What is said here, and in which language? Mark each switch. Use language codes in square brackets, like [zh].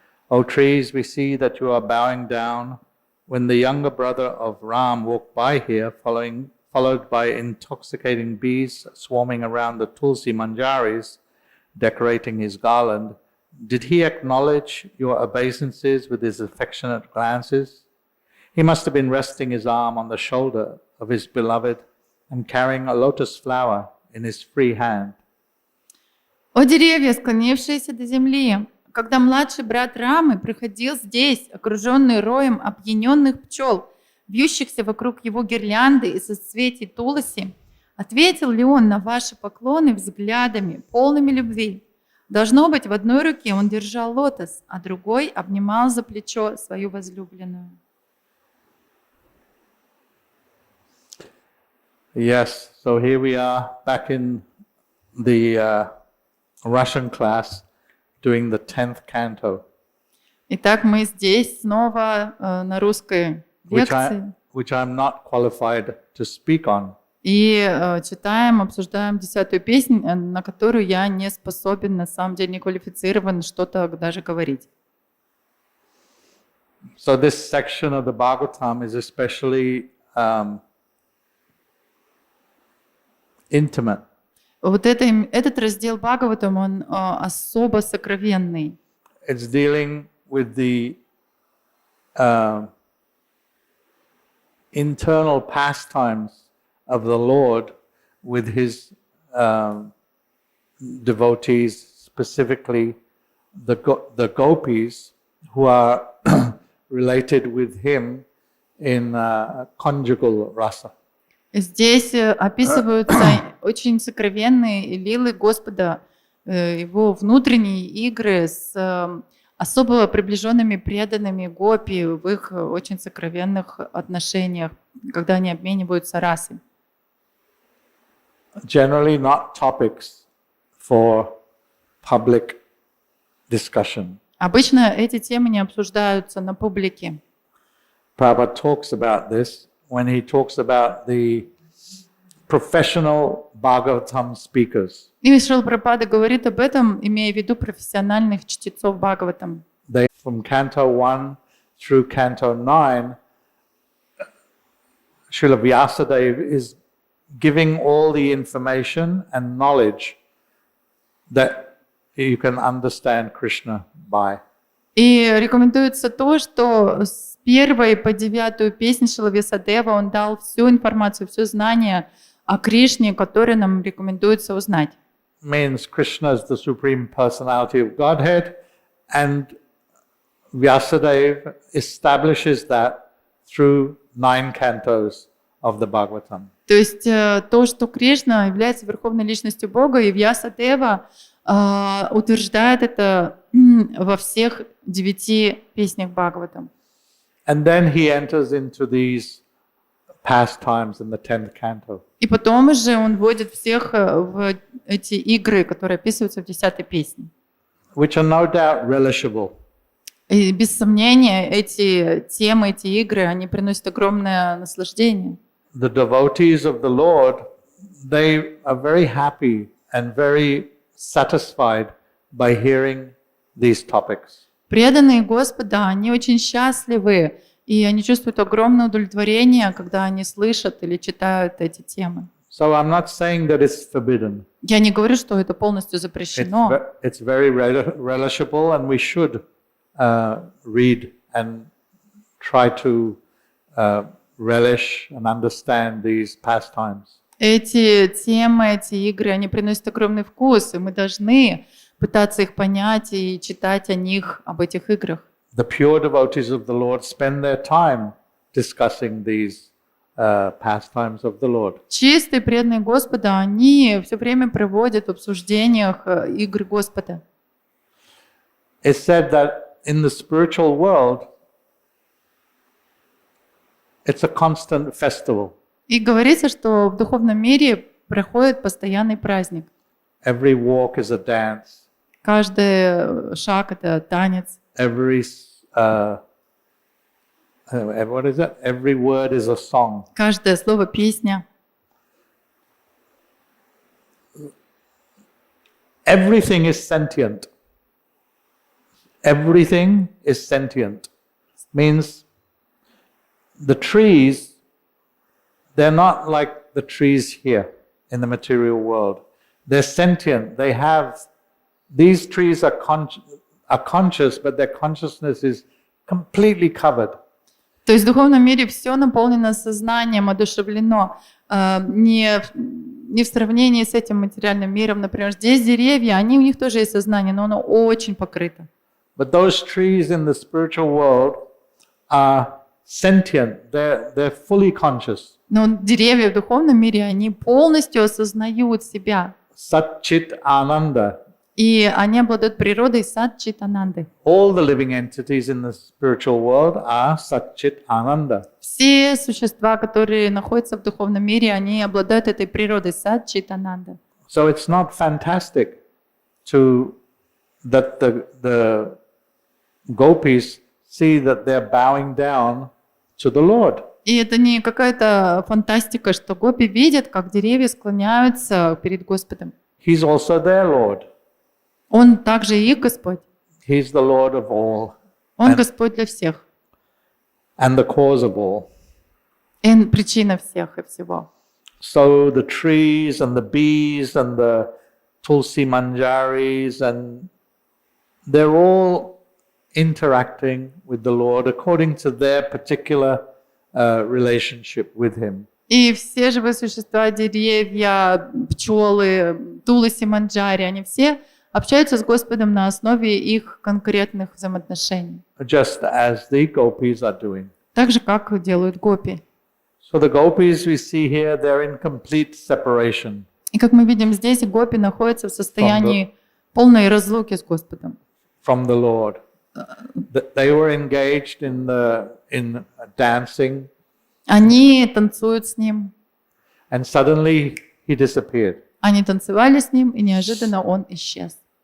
[en] O trees, we see that you are bowing down. When the younger brother of Ram walked by here, followed by intoxicating bees swarming around the tulsi manjaris, decorating his garland, did he acknowledge your obeisances with his affectionate glances? He must have been resting his arm on the shoulder of his beloved and carrying a lotus flower in his free hand. [ru] О деревья, склонившиеся до земли, когда младший брат Рамы проходил здесь, окруженный роем опьяненных пчел, вьющихся вокруг его гирлянды из соцветий Туласи, ответил ли он на ваши поклоны взглядами, полными любви? Должно быть, в одной руке он держал лотос, а другой обнимал за плечо свою возлюбленную. [en] Yes, so here we are back in the Russian class doing the 10th canto. [ru] Итак, мы здесь снова на русской лекции, [en] which I'm not qualified to speak on. [ru] И читаем, обсуждаем 10-ю песню, на которую я не способен, на самом деле не квалифицирован что-то даже говорить. [en] So this section of the Bhagavatam is especially intimate. [ru] Вот этот раздел Бхагаватам, он особо сокровенный. [en] It's dealing with the internal pastimes of the Lord with his devotees, specifically the gopis who are related with him in conjugal rasa. [ru] Здесь описываются очень сокровенные лилы Господа, его внутренние игры с особо приближенными преданными гопи в их очень сокровенных отношениях, когда они обмениваются расой. [en] Generally not topics for public discussion. [ru] Обычно эти темы не обсуждаются на публике. [en] Prabhupada talks about this when he talks about the professional Bhagavatam speakers. [ru] И Шрила Прабхупада говорит об этом, имея в виду профессиональных чтецов Бхагаватам. [en] They, from Canto 1 through Canto 9, Srila Vyasadeva is giving all the information and knowledge that you can understand Krishna by. [ru] И рекомендуется то, что с 1 по 9 песнь Шрила Вьясадева он дал всю информацию, все знание о Кришне, которое нам рекомендуется узнать. [en] Means Krishna is the supreme personality of Godhead, and Vyasadeva establishes that through 9 cantos of the Bhagavatam. [ru] То есть то, что Кришна является верховной личностью Бога, и Вьясадева утверждает это во всех 9 песнях Бхагаватам. [en] And then he enters into these pastimes in the 10th canto. [ru] И потом уже он вводит всех в эти игры, которые описываются в 10-й песне. [en] Which are no doubt relishable. [ru] И без сомнения эти темы, эти игры, они приносят огромное наслаждение. [en] The devotees of the Lord, they are very happy and very satisfied by hearing these topics. [ru] Преданные Господа, они очень счастливы, и они чувствуют огромное удовлетворение, когда они слышат или читают эти темы. [en] So I'm not saying that it's forbidden. [ru] Я не говорю, что это полностью запрещено. [en] It's very relishable, and we should read and try to relish and understand these pastimes. [ru] Эти темы, эти игры, они приносят огромный вкус, и мы должны пытаться их понять и читать о них, об этих играх. [en] The pure devotees of the Lord spend their time discussing these pastimes of the Lord. [ru] Чистые, преданные Господа, они все время проводят в обсуждениях игр Господа. [en] It's said that in the spiritual world, it's a constant festival. [ru] И говорится, что в духовном мире проходит постоянный праздник. [en] Every walk is a dance. [ru] Каждый шаг — это танец. [en] Every what is it? Every word is a song. [ru] Каждое слово — песня. [en] Everything is sentient. Everything is sentient. Means the trees, they're not like the trees here in the material world. They're sentient. They have, these trees are conscious, but their consciousness is completely covered. [ru] То есть в духовном мире все наполнено сознанием, одушевлено. Не в сравнении с этим материальным миром. Например, здесь деревья, у них тоже есть сознание, но оно очень покрыто. [en] But those trees in the spiritual world are sentient. They're fully conscious. [ru] Но деревья в духовном мире, они полностью осознают себя. [sa] Sat-chit Ananda. [ru] И они обладают природой Сат-чит-ананды. [en] All the living entities in the spiritual world are Sat-chit Ananda. [ru] Все существа, которые находятся в духовном мире, они обладают этой природой Сат-чит-ананда. [en] So it's not fantastic that the gopis see that they're bowing down to the Lord. [ru] И это не какая-то фантастика, что гопи видят, как деревья склоняются перед Господом. [en] He's also their Lord. [ru] Он также и их Господь. [en] He's the Lord of all [ru] Он Господь для всех. [en] and the cause of all. [ru] И Он причина всех и всего. [en] So the trees and the bees and the tulsi manjaris, and they're all interacting with the Lord according to their particular relationship with Him. [ru] И все живые существа, деревья, пчелы, туласи, манджари, они все общаются с Господом на основе их конкретных взаимоотношений. [en] Just as the gopis are doing. [ru] Так же, как делают гопи. [en] So the gopis we see here, they're in complete separation. [ru] И как мы видим здесь, гопи находятся в состоянии полной разлуки с Господом. [en] From the Lord. They were engaged in dancing. [ru] Они танцуют с Ним. [en] And suddenly he disappeared. [ru] Они танцевали с Ним, и неожиданно Он исчез.